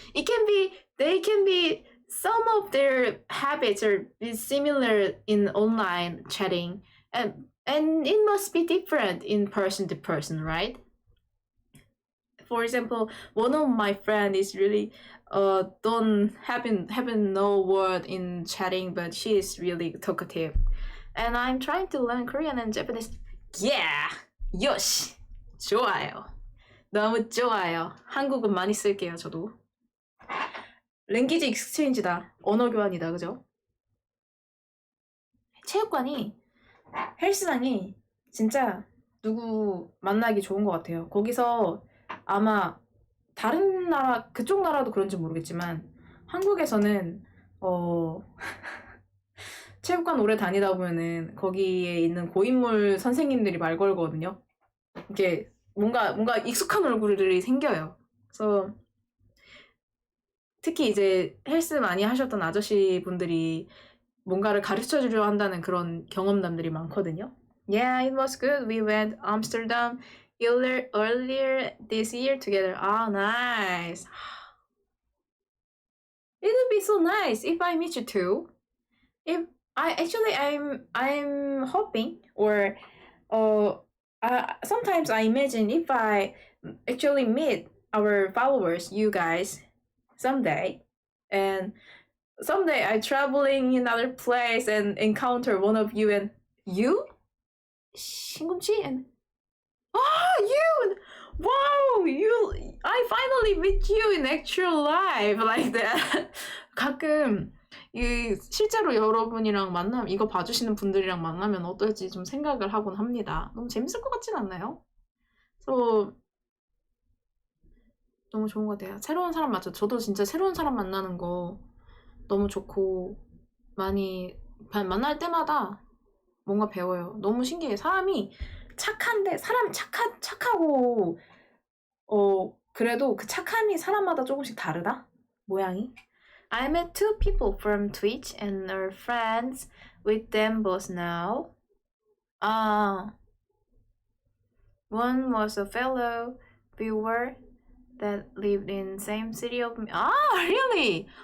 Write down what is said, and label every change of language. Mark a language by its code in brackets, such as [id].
[en] They can be some of their habits are similar in online chatting, and it must be different in person to person, right? For example, one of my friend is really don't having no word in chatting, but she is really talkative, and I'm trying to learn Korean and Japanese. [ko] Yeah, 요시, 좋아요. 너무 좋아요. 한국은 많이 쓸게요, 저도. 랭귀지 익스체인지다. 언어 교환이다. 그죠? 체육관이, 헬스장이 진짜 누구 만나기 좋은 것 같아요. 거기서 아마 다른 나라, 그쪽 나라도 그런지 모르겠지만 한국에서는 체육관 오래 다니다 보면은 거기에 있는 고인물 선생님들이 말 걸거든요. 이게 뭔가 익숙한 얼굴들이 생겨요. 그래서 특히 이제 헬스 많이 하셨던 아저씨 분들이 뭔가를 가르쳐 주려 한다는 그런 경험담들이 많거든요. [en] Yeah, it was good. We went Amsterdam earlier this year together. Ah, nice. it would be so nice if I meet you too. If I'm hoping, or sometimes I imagine if I actually meet our followers, you guys, someday, and someday I traveling in another place and encounter one of you, and you, 신금치, and you, wow, you, I finally meet you in actual life, like that. [ko] 가끔 이 실제로 여러분이랑 만나면, 이거 봐주시는 분들이랑 만나면 어떨지 좀 생각을 하곤 합니다. 너무 재밌을 것 같진 않나요? 너무 좋은 것 같아요. 새로운 사람 맞죠? 저도 진짜 새로운 사람 만나는 거 너무 좋고, 많이 만날 때마다 뭔가 배워요. 너무 신기해. 사람이 착한데, 사람이 착하고, 그래도 그 착함이 사람마다 조금씩 다르다? 모양이? [en] I met two people from Twitch and are friends with them both now. One was a fellow viewer that lived in same city of me. Really?